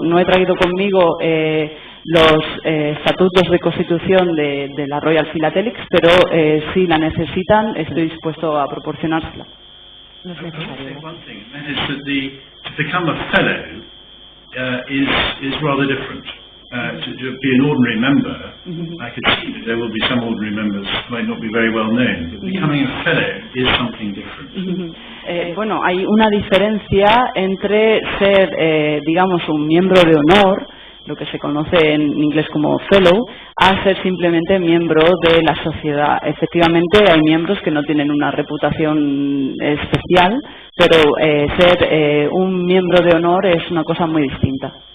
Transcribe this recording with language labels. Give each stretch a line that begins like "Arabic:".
Spanish: No he traído conmigo los estatutos de constitución de la Royal Philatelics, pero si la necesitan, estoy dispuesto a proporcionársela. No es necesario.
English: One thing, and that is that to become a fellow is rather different. To be an ordinary member, I could see that there will be some ordinary members who might not be very well known, but becoming a fellow is something different.
Spanish: Bueno, hay una diferencia entre ser, digamos, un miembro de honor, lo que se conoce en inglés como fellow, a ser simplemente miembro de la sociedad. Efectivamente, hay miembros que no tienen una reputación especial, pero ser un miembro de honor es una cosa muy distinta.